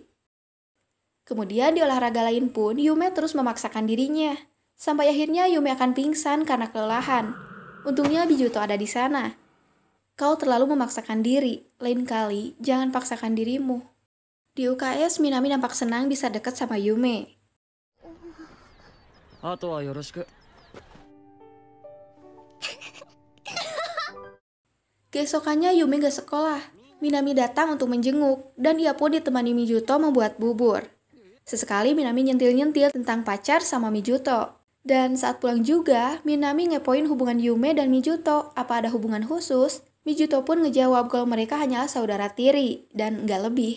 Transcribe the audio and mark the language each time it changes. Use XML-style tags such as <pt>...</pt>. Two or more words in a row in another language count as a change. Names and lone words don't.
<id>Kemudian di olahraga lain pun, Yume terus memaksakan dirinya. Sampai akhirnya Yume akan pingsan karena kelelahan. Untungnya Mizuto ada di sana. Kau terlalu memaksakan diri, lain kali jangan paksakan dirimu. Di UKS, Minami nampak senang bisa dekat sama Yume.</id> <ja>後はよろしく.</ja> <id>Keesokannya Yume gak sekolah. Minami datang untuk menjenguk, dan ia pun ditemani Mijuto membuat bubur. Sesekali Minami nyentil-nyentil tentang pacar sama Mijuto. Dan saat pulang juga, Minami ngepoin hubungan Yume dan Mijuto. Apa ada hubungan khusus? Mijuto pun ngejawab kalau mereka hanyalah saudara tiri, dan nggak lebih.</id>